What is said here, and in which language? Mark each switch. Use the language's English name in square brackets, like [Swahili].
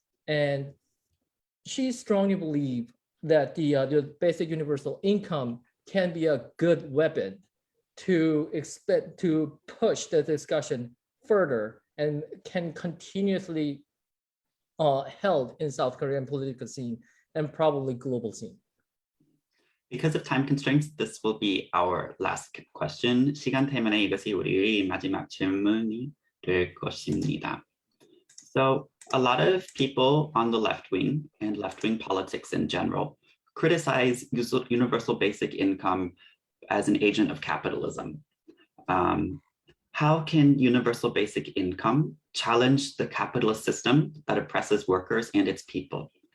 [English] And she strongly believes that the basic universal income can be a good weapon to push the discussion further and can continuously held in South Korean political scene and probably global scene. Because of time constraints, this will be our last question. [Korean] 시간 때문에 이것이 우리의 마지막 질문이 될 것입니다. [English] So a lot of people on the left wing and left-wing politics in general criticize universal basic income as an agent of capitalism. How can universal basic income challenge the capitalist system that oppresses workers and its people?